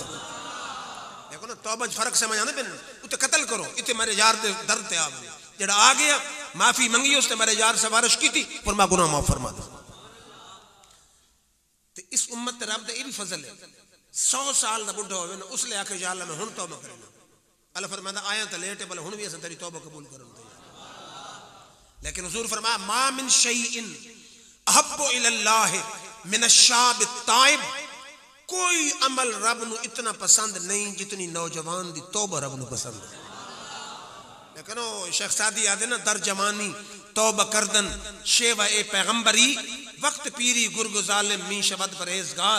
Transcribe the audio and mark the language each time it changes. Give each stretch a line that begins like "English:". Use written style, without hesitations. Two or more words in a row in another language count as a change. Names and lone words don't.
Punjabi: ਦੇਖੋ ਨਾ ਤੌਬਾ ਫ਼ਰਕ ਸਮਝ ਆਣਾ ਪੈਣਾ। ਉਥੇ ਕਤਲ ਕਰੋ ਇਥੇ ਮੇਰੇ ਯਾਰ ਦੇ ਦਰਦ ਤੇ ਆਵੇ ਜਿਹੜਾ ਆ ਗਿਆ ਮਾਫ਼ੀ ਮੰਗੀ
Urdu: اس نے میرے یار سفارش کی تھی
Punjabi: ਫ਼ਰਮਾ ਗੁਨਾਹ ਮਾਫ਼ ਫ਼ਰਮਾ ਦੇ। ਤੇ ਇਸ ਉੱਮਤ ਰੱਬ ਦਾ ਇਹ ਵੀ ਫ਼ਜ਼ਲ ਹੈ 100 ਸਾਲ ਦਾ ਬੁੱਢਾ ਹੋਵੇ ਨਾ ਉਸ ਵੇਲੇ ਆ ਕੇ
Arabic: يا الله
Punjabi: ਮੈਂ ਹੁਣ ਤੌਬਾ ਕਰਨਾ। ਅੱਲਾਹ ਫ਼ਰਮਾਤਾ ਆਇਆ ਤਾਂ ਲੇਟ ਹੈ ਭਲੇ ਹੁਣ ਵੀ ਅਸ ਤੇਰੀ ਤੌਬਾ ਕਬੂਲ ਕਰਨ ਤੇ। ਲੇਕਿਨ ਹਜ਼ੂਰ ਫ਼ਰਮਾਇਆ
Arabic: ما من شيء أحب إلى الله من الشاب التائب
Punjabi: ਕੋਈ ਅਮਲ ਰੱਬ ਨੂੰ ਇੰਨਾ ਪਸੰਦ ਨਹੀਂ ਜਿੰਨੀ ਨੌਜਵਾਨ ਦੀ ਤੌਬਾ ਰੱਬ ਨੂੰ ਪਸੰਦ ਹੈ।
Urdu: لیکن وہ شیخ سعدی یاد ہے نا,
Persian: در جوانی توبه کردن شیوهٔ پیغمبری، وقت پیری گرگ ظالم می‌شود پرهیزگار.